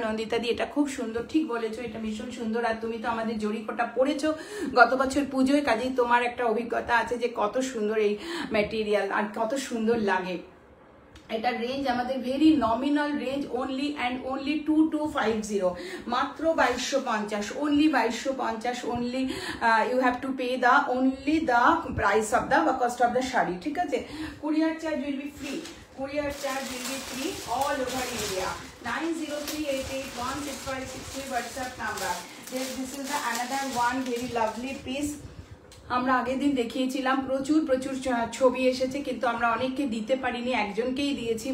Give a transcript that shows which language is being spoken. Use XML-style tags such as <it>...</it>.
<bn>নন্দিতা দি, এটা খুব সুন্দর, ঠিক বলেছো, এটা ভীষণ সুন্দর। আর তুমি তো আমাদের জরিকোটা পরেছো গত বছর পুজোয়, কাজেই তোমার একটা অভিজ্ঞতা আছে যে কত সুন্দর এই ম্যাটেরিয়াল আর কত সুন্দর লাগে। এটার রেঞ্জ আমাদের</bn> <en>very nominal range, only and only 2250,</en> <bn>মাত্র 2250,</bn> <en>only 2250, only you have to pay the only the price of the cost of the sari,</en> <bn>ঠিক আছে।</bn> <en>Courier charge will be free, courier charge will be free all over India. 9038816563 WhatsApp number. This is the another one very lovely piece.</en> <bn>আমরা আগের দিন দেখিয়েছিলাম, প্রচুর ছবি এসেছে, কিন্তু আমরা অনেককে দিতে পারিনি, একজনকেই দিয়েছি।</bn>